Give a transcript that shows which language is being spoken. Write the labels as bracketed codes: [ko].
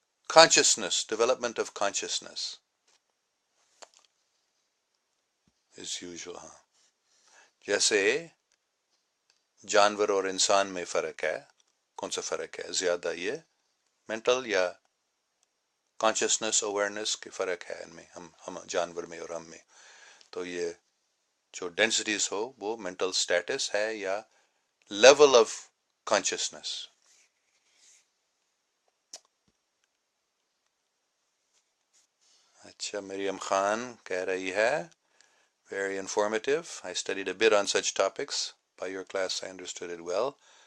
[en] Consciousness, development of consciousness is usual. [ur] جیسے جانور اور انسان میں فرق ہے. کون سا فرق ہے زیادہ؟ یہ مینٹل یا کانشیسنس اویئرنیس کی فرق ہے ان میں، ہم جانور میں اور ہم میں. تو یہ جو ڈینسٹیز ہو وہ مینٹل سٹیٹس ہے یا لیول آف کانشیسنس. اچھا مریم خان کہہ رہی ہے [en] very informative. I studied a bit on such topics. By your class I understood it well.